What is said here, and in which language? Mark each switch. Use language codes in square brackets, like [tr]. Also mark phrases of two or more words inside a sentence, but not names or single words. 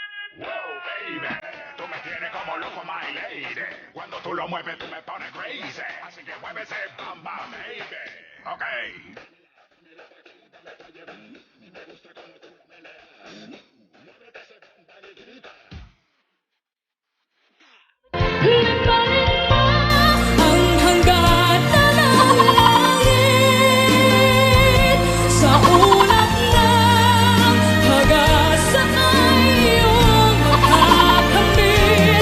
[en] Wow, baby, [es] tú me tienes como loco, [en] my lady. [es] Cuando tú lo mueves, tú me pones crazy. Así que muévese, bam, bam, baby. Ok. [tl] Ang hanggan na ng langit sa ulap ng pag-asa ay iyong makakamit.